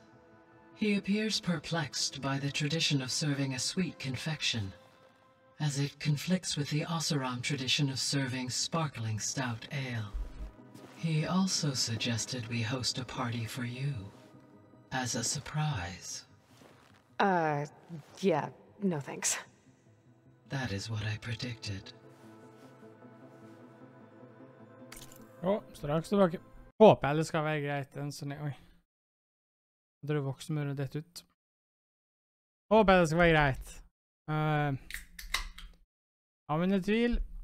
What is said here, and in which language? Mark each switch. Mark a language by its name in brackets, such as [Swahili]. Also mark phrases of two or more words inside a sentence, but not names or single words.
[English] He appears perplexed by the tradition of serving a sweet confection, as it conflicts with the Oseram tradition of serving sparkling stout ale. He also suggested we host a party for you, as a surprise. Yeah, no thanks. That is what I predicted. [Norwegian] Straks tilbake. Håper jeg det skal være greit en sånn... Oi. Jeg tror voksenmuren dette ut. Håper jeg det skal være greit. Har mine tvil.